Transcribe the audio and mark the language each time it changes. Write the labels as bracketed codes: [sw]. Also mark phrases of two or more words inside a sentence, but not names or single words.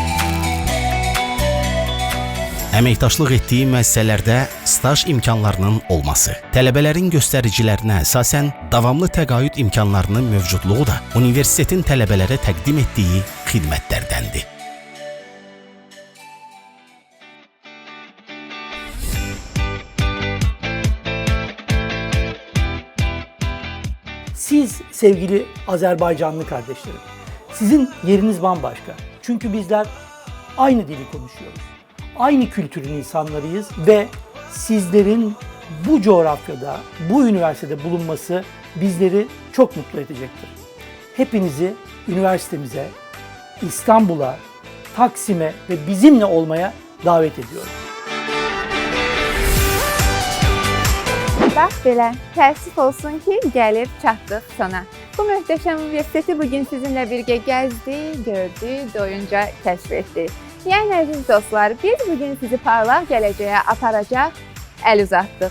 [az] Əməkdaşlıq etdiyi müəssisələrdə staj imkanlarının olması, tələbələrin göstəricilərinə əsasən davamlı təqaüd imkanlarının mövcudluğu da universitetin tələbələrə təqdim etdiyi xidmətlərdəndir. [tr] Siz sevgili Azerbaycanlı kardeşlerim, sizin yeriniz bambaşka. Çünkü bizler aynı dili konuşuyoruz. Aynı kültürün insanlarıyız ve sizlerin bu coğrafyada, bu üniversitede bulunması bizleri çok mutlu edecektir. Hepinizi üniversitemize, İstanbul'a, Taksim'e ve bizimle olmaya davet ediyorum. [az] Bax belə, təəssüf olsun ki, gəlib çatdıq sona. Bu möhtəşəm universiteti bugün sizinlə birgə gəzdi, gördü, doyunca kəşf etdi. Yəni, əziz dostlar, biz bugün sizi parlaq gələcəyə aparacaq, əl uzatdıq.